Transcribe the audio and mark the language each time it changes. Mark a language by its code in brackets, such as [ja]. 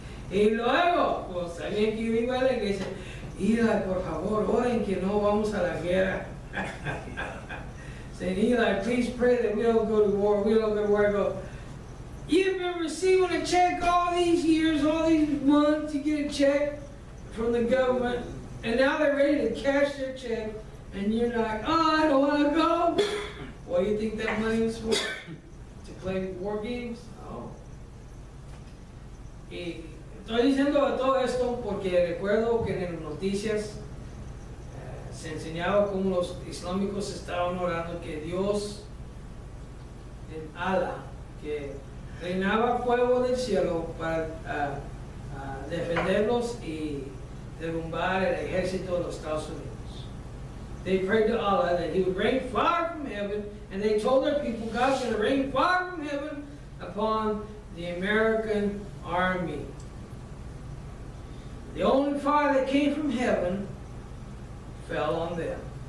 [es] Y luego, pues sabían que yo iba a la iglesia. Eli, por favor, oren que no vamos a la guerra. [en] Said, Eli, please pray that we don't go to war. We don't go to war. I go, you've been receiving a check all these years, all these months. You get a check from the government, and now they're ready to cash their check, and you're like, oh, I don't want to go. What do you think that money was for? To play war games? Oh. [es] Y estoy diciendo todo esto porque recuerdo que en las noticias se enseñaba cómo los islámicos estaban orando que Dios, en Allah, que reinaba fuego del cielo para defenderlos y derrumbar el ejército de los Estados Unidos. [en] They prayed to Allah that He would rain fire from heaven, and they told their people, God's going to rain fire from heaven upon the American army. The only fire that came from heaven fell on them.